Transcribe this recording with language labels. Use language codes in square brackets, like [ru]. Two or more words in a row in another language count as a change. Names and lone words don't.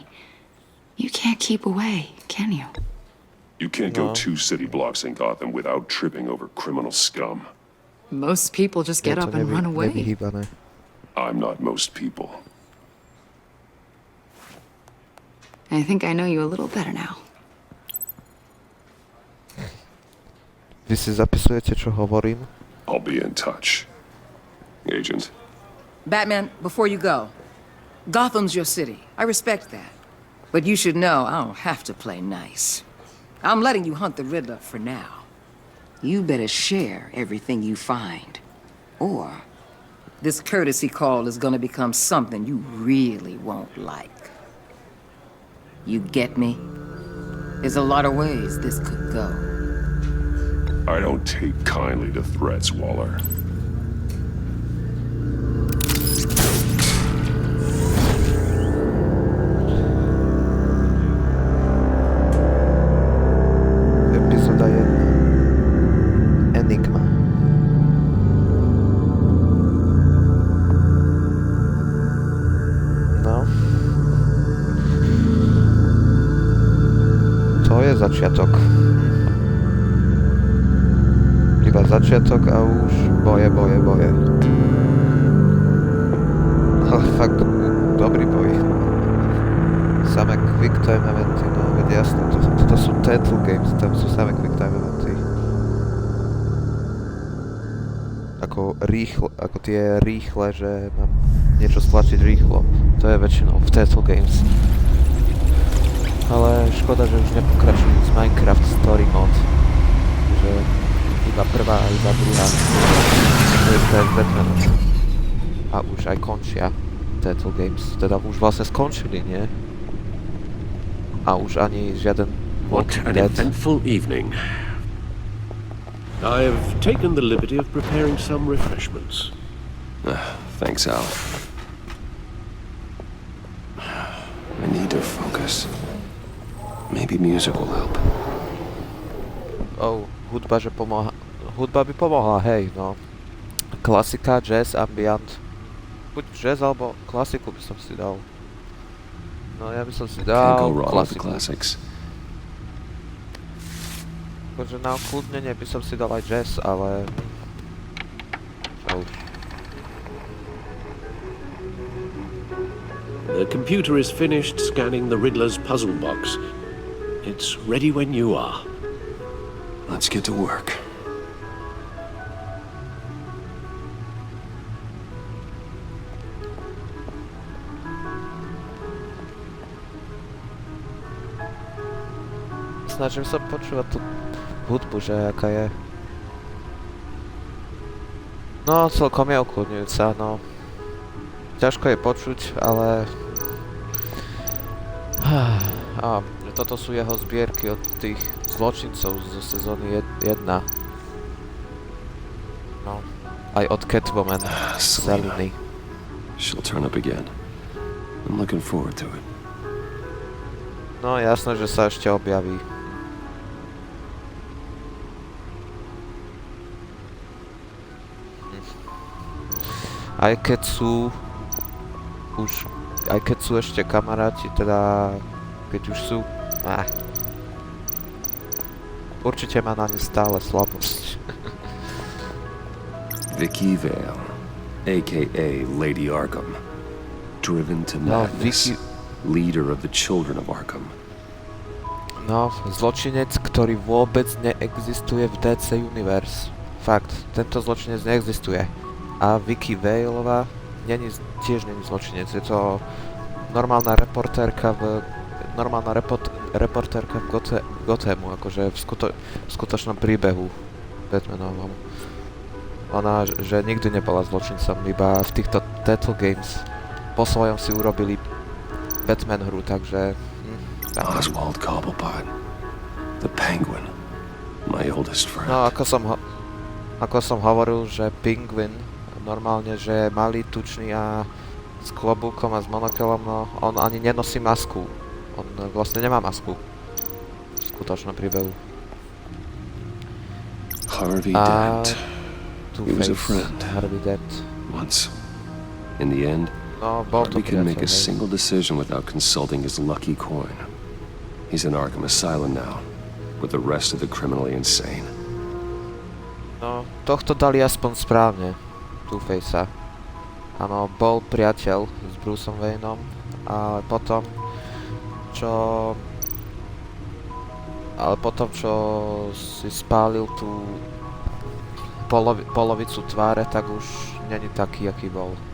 [en] You can't keep away, can you? You can't go 2 city blocks in Gotham without tripping over criminal scum. Most people just get up and run away. I'm not most people. I think I know you a little better now. [sk] Vy si zapisujete, čo hovorím? [en] I'll be in touch. Agent. Batman, before you go, Gotham's your city. I respect that. But you should know I don't have to play nice. I'm letting you hunt the Riddler for now. You better share everything you find. Or this courtesy call is gonna become something you really won't like. You get me? There's a lot of ways this could go. I don't take kindly to threats, Waller. [sk] Epizoda 1. Enigma. No. To je začiatok. Iba začiatok a už boje. Ale fakt dobrý boj. Samé [en] quick time [sk] eventy, no veď jasné, to sú [en] title games, [sk] tam sú samé [en] quick time [sk] eventy. Ako tie rýchle, že mám niečo stlačiť rýchlo, to je väčšinou v [en] title games. [sk] Ale škoda, že už nepokračujú z Minecraft Story Mod, že iba prvá a iba druhá. To je tak Batman. A už aj končia [en] title games, [sk] teda už vlastne skončili, nie? A už ani žiaden [en] What an eventful evening. I've taken the liberty of preparing some refreshments. Thanks, Al. I need to focus. Maybe music will help. [sk] Oh, hudba, že pomohla. Hudba by pomohla, hej, no. Klasika, jazz, ambient. Buď jazz, alebo klasiku by som si dal. No, ja by som si dal klasiku. Akože na okľudnenie by som si dal aj jazz, ale... Oh. [en] The computer is finished scanning the Riddler's puzzle box. It's ready when you are. Let's get to work. [sk] Snažím sa počúvať tú hudbu, že aká je. No, celkom je ukludňujúca, no. ťažko je počuť, ale... toto sú jeho zbierky od tých zločincov zo sezóny 1. No, aj od Catwoman. Seliny. [en] She'll turn up again. I'm looking forward to it. [sk] No, jasné, že sa ešte objaví. Aj keď sú ešte kamaráti, teda keď už sú, určite má na ne stále slabosť. [en] Vicky Vale, a.k.a. Lady Arkham, driven to madness, leader of the children of Arkham. [sk] No, zločinec, ktorý vôbec neexistuje v DC Universe. Fakt, tento zločinec neexistuje. A Vicky Valeová tiež není zločinec, je to normálna reportérka v Gothamu, akože v skutočnom príbehu Batmanovom. Ona, že nikdy nebola zločincom, iba v týchto Telltale Games po svojom si urobili Batman hru, takže... [en] Oswald Cobblepot, the Penguin, my oldest friend. [sk] No, ako som hovoril, že Penguin normálne, že je malý, tučný a s klobúkom a s monokelom, no on ani nenosí masku. On vlastne nemá masku v skutočnom príbehu. [en] Harvey Dent. He was a friend. Harvey Dent. Once. In the end, [sk] no, [en] Harvey can make a single decision without consulting his lucky coin. He's in Arkham Asylum now, with the rest of the criminally insane. [sk] No, tohto dali aspoň správne. Two-Facea. Áno, bol priateľ s Bruceom Wayneom, ale potom, čo si spálil tú polovicu tváre, tak už není taký, aký bol.